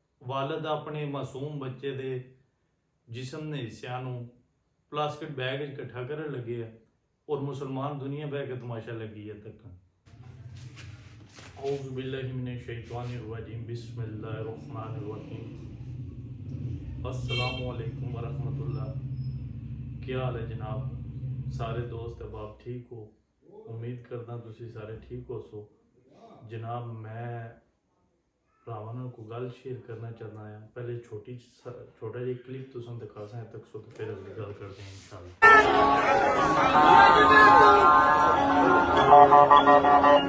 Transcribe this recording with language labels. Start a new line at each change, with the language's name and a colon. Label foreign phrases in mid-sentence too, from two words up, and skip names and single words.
Punjabi: ਵਾਲਦ ਆਪਣੇ ਮਾਸੂਮ ਬੱਚੇ ਦੇ ਜਿਸਮ ਦੇ ਹਿੱਸਿਆਂ ਨੂੰ ਪਲਾਸਟਿਕ ਬੈਗ ਵਿੱਚ ਇਕੱਠਾ ਕਰਨ ਲੱਗੇ ਆ ਔਰ ਮੁਸਲਮਾਨ ਦੁਨੀਆ ਬਹਿ ਕੇ ਤਮਾਸ਼ਾ ਲੱਗੀ ਹੈ ਤੱਕਣ।
Arabic: أعوذ بالله من الشيطان الرجيم بسم الله الرحمن الرحيم. السلام عليكم ورحمة الله.
Urdu: کیا حال ہے جناب؟ سارے دوست احباب ٹھیک ہو?
Punjabi: ਉਮੀਦ ਕਰਦਾ ਤੁਸੀ ਸਾਰੇ ਠੀਕ ਹੋ ਸੋ। ਜਨਾਬ ਮੈਂ ਭਰਾਵਾਂ ਨਾਲ ਕੋਈ ਗੱਲ ਸ਼ੇਅਰ ਕਰਨਾ ਚਾਹਨਾ ਹੈ। ਪਹਿਲੇ ਛੋਟਾ ਜੀ ਕਲਿੱਪ ਤੁਸਾਂ ਦਿਖਾ ਸਾ ਤੱਕ ਸੋ ਤੋ ਫਿਰ ਅਗਲੀ ਗੱਲ ਕਰਤੇ ਹੈਂ ਇੰਸ਼ਾਅੱਲਾਹ।